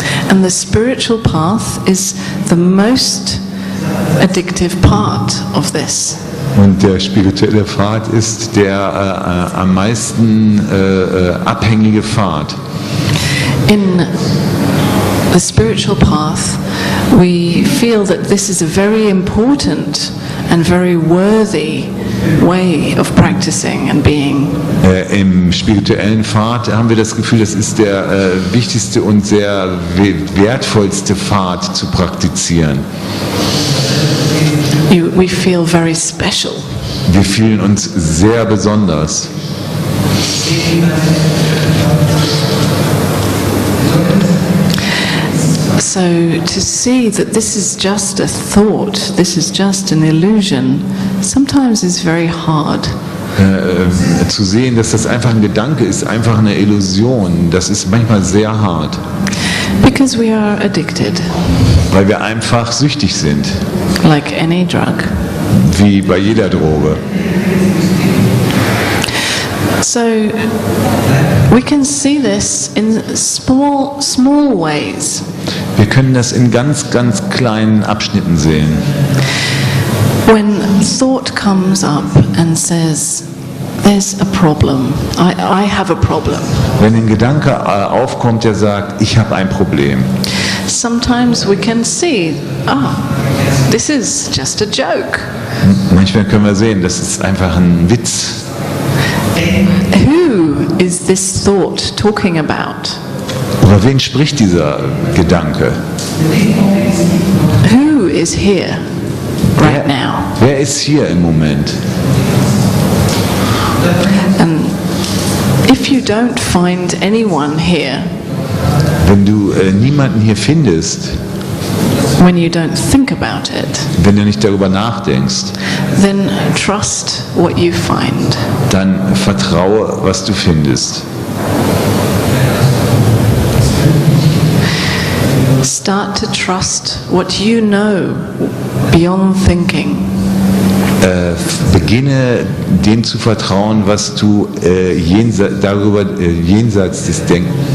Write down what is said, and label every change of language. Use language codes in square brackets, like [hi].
[en] And the spiritual path is the most addictive part of this. [de] Und der spirituelle Pfad ist der am meisten abhängige Pfad. [en] In the spiritual path, we feel that this is a very important and very worthy way of practicing and being. [de] Im spirituellen Pfad haben wir das Gefühl, das ist der wichtigste und sehr wertvollste Pfad zu praktizieren. [en] We feel very special. [de] Wir fühlen uns sehr besonders. [en] So to see that this is just a thought, this is just an illusion, sometimes is very hard. [de] Zu sehen, dass das einfach ein Gedanke ist, einfach eine Illusion, das ist manchmal sehr hart. [en] Because we are addicted, [de] Weil wir einfach süchtig sind, [en] like any drug. [de] wie bei jeder Droge. [en] So we can see this in small ways. [de] Wir können das in ganz, ganz kleinen Abschnitten sehen. [en] When thought comes up and says, there's a problem, I have a problem. [de] Wenn ein Gedanke aufkommt, der sagt, ich habe ein Problem. [en] Sometimes we can see, this is just a joke. [de] Manchmal können wir sehen, das ist einfach ein Witz. [en] Who is this thought talking about? [de] Über wen spricht dieser Gedanke? [en] Who is here right now? [de] Wer ist hier im Moment? [en] And if you don't find anyone here, [de] Wenn du niemanden hier findest, [en] when you don't think about it, [de] wenn du nicht darüber nachdenkst, [en] then trust what you find. [de] dann vertraue, was du findest. [en] Start to trust what you know beyond thinking. [de] Beginne dem zu vertrauen, was du jenseits des Denkens,